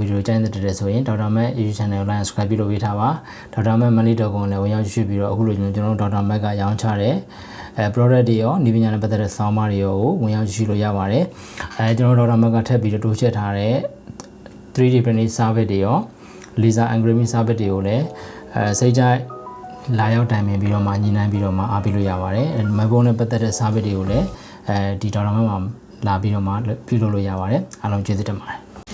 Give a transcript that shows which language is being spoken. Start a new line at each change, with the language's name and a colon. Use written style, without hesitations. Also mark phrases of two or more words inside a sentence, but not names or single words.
Burmese: video ကြိုက်တဲ့ဆိုရင် Dr.Mac YouTube channel ကို
English: like subscribe
Burmese: ပြုလုပ်ပေးထားပါ Dr.Mac money.com လည်းဝင်ရောက်ကြည့်ပြီးတော့အခုလိုကျွန်တော်တို့ Dr.Mac ကရောင်းချတဲ့product တွေရောနေပညာနဲ့ပတ်သက်တဲ့
English: sound bar
Burmese: တွေရောကိုဝင်ရောက်ကြည့်လို့ရပါတယ်ကျွန်တော်တို့ Dr.Mac ကထပ်ပြီးတော့တိုးချက်ထားတဲ့
English: 3D printing service
Burmese: တွေရော
English: laser engraving service
Burmese: တွေကိုလည်းစိတ်ကြိုက်လာရောက်တိုင်ပင်ပြီးတော့မှညှိနှိုင်းပြီးတော့မှအားပေးလို့ရပါတယ်။ mobile နဲ့ပတ်သက်တဲ့ service တွေကိုလည်းဒီ Dr.Mac မှာလာပြီးတော့မှပြုလုပ်လို့ရပါတယ်။အားလုံးကျေးဇူးတင်ပါတယ်။